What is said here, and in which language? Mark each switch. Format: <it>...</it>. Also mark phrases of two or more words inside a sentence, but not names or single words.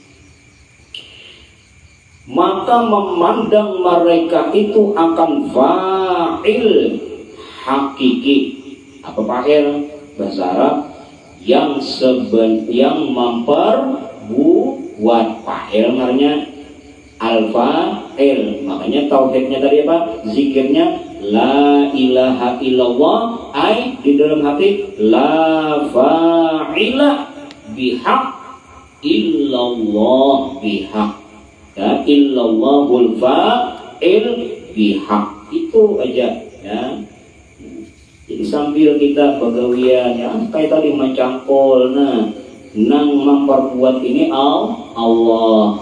<id>Maka memandang mereka itu akan fa'il hakiki. Apa fa'il? Bahasa Arab yang memperbuat. Fa'il namanya al-fa'il. Makanya tauhidnya tadi apa?</id> <ar>Zikirnya لا إله إلا الله, ay</ar> <id>di dalam hati</id> <ar>لا فاعل بحق إلا الله بحق, ya, إلا الله الفاعل بحق.</ar> <id>Itu aja, ya. Jadi sambil kita begawian, ya, kayak tadi mencangkol, nah, nang memperbuat ini Allah.</id>